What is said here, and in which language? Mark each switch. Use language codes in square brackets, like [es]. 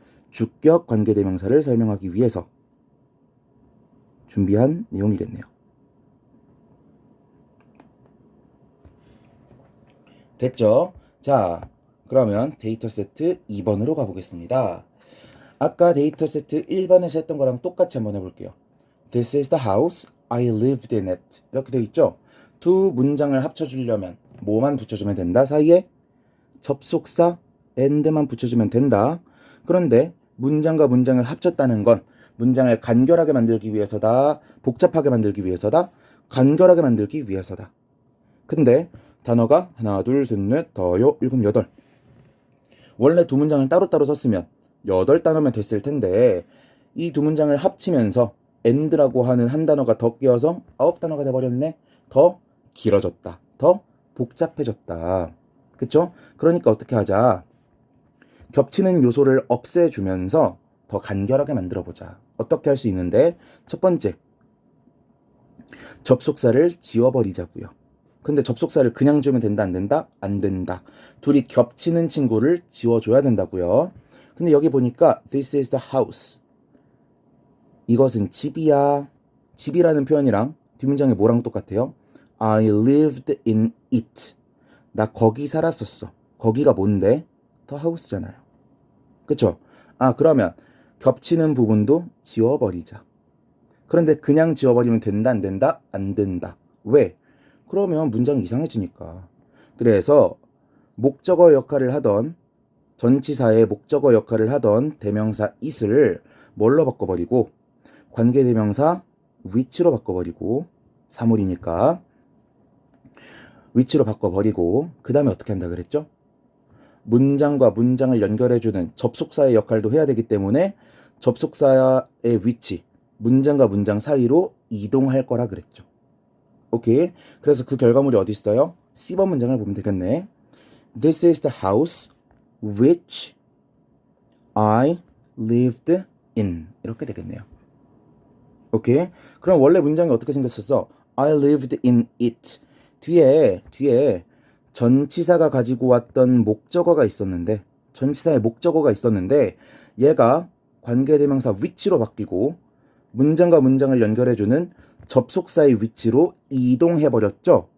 [ko] 주격 관계대명사를 설명하기 위해서 준비한 내용이겠네요. 됐죠? 자, 그러면 데이터 세트 2번으로 가보겠습니다. 아까 데이터 세트 1번에서 했던 거랑 똑같이 한번 해볼게요. [en] This is the house I lived in it. [ko] 이렇게 되어 있죠? 두 문장을 합쳐주려면 뭐만 붙여주면 된다? 사이에 접속사 and만 붙여주면 된다. 그런데 문장과 문장을 합쳤다는 건 문장을 간결하게 만들기 위해서다, 복잡하게 만들기 위해서다, 간결하게 만들기 위해서다. 근데 단어가 하나, 둘, 셋, 넷, 더요, 일곱, 여덟. 원래 두 문장을 따로따로 썼으면 8단어면 됐을 텐데 이 두 문장을 합치면서 and라고 하는 한 단어가 더 끼어서 9단어가 돼버렸네. 더 길어졌다. 더 복잡해졌다. 그쵸? 그러니까 어떻게 하자. 겹치는 요소를 없애주면서 더 간결하게 만들어보자. 어떻게 할 수 있는데? 첫 번째, 접속사를 지워버리자고요. 근데 접속사를 그냥 주면 된다, 안 된다? 안 된다. 둘이 겹치는 친구를 지워줘야 된다고요. 근데 여기 보니까 [en] this is the house. [ko] 이것은 집이야. 집이라는 표현이랑 뒷문장에 뭐랑 똑같아요? [en] I lived in it. [ko] 나 거기 살았었어. 거기가 뭔데? [en] The house잖아요. [ko] 그쵸? 그러면 겹치는 부분도 지워버리자. 그런데 그냥 지워버리면 된다, 안 된다? 안 된다. 왜? 그러면 문장이 이상해지니까. 그래서 목적어 역할을 하던 전치사의 목적어 역할을 하던 대명사 it을 뭘로 바꿔버리고 관계대명사 which로 바꿔버리고 사물이니까 which로 바꿔버리고 그 다음에 어떻게 한다 그랬죠? 문장과 문장을 연결해주는 접속사의 역할도 해야 되기 때문에 접속사의 which, 문장과 문장 사이로 이동할 거라 그랬죠. 오케이. 그래서 그 결과물이 어디 있어요? C번 문장을 보면 되겠네. [en] This is the house which I lived in. [ko] 이렇게 되겠네요. 오케이. 그럼 원래 문장이 어떻게 생겼었어? [en] I lived in it. [ko] 뒤에 전치사가 가지고 왔던 목적어가 있었는데 전치사의 목적어가 있었는데 얘가 관계대명사 which로 바뀌고 문장과 문장을 연결해주는 접속사의 위치로 이동해버렸죠.